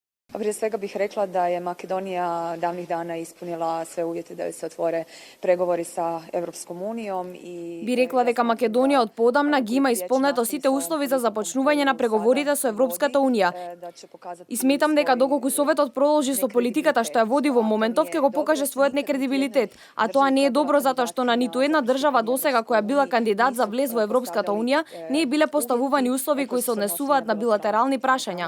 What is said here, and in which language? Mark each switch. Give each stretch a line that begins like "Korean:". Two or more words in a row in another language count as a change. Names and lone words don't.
Croatian: Prije svega bih rekla da je Makedonija davnih dana ispunila sve uvjete da joj se otvore pregovori sa Europskom unijom i
Macedonian: Би рекла дека Македонија од подамна ги има исполнето сите услови за започнување на преговорите со Европската унија. И сметам дека доколку Советот продолжи со политиката што ја води во моментов, ќе го покаже својот некредибилитет, а тоа не е добро затоа што на ниту една држава досега која била кандидат за влез во Европската унија не биле поставувани услови кои се однесуваат на билатерални прашања.